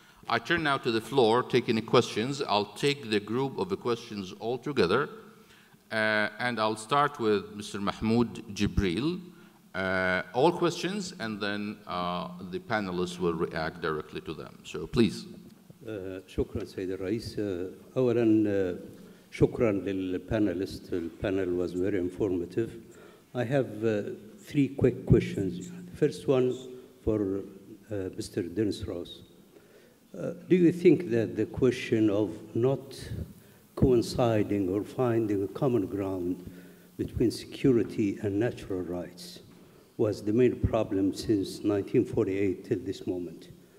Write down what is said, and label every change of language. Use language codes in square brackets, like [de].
[en] I turn now to the floor, taking questions. I'll take the group of the questions all together, and I'll start with Mr. Mahmoud Jibril. All questions, and then the panelists will react directly to them. So please. [ar] شكرا سيد الرئيس. أولا شكرا للpanelists. [en] The panel was very informative. I have three quick questions. The first one for Mr. Dennis Ross. Do you think that the question of not coinciding or finding a common ground between security and natural rights was the main problem since 1948 till this moment?